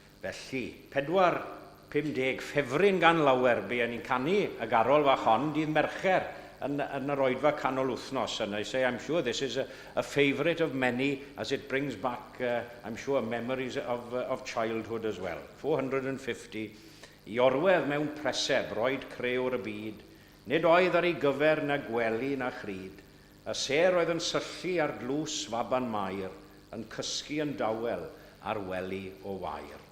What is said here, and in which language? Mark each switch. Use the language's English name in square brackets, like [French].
[Welsh] Felly, 4-50 ffefryn gan lawer be ni'n canu y garol fach hon dydd Mercher yn yr oedfa canol wythnos. [English] And I say, I'm sure this is a favourite of many as it brings back, I'm sure, memories of childhood as well. [Welsh] 450, i orwedd mewn preseb, roed crewr y byd, nid oedd ar ei gyfer na gwely na chryd, y ser oedd yn syllu ar dlws faban Mair, yn cysgu yn dawel ar wely o wair.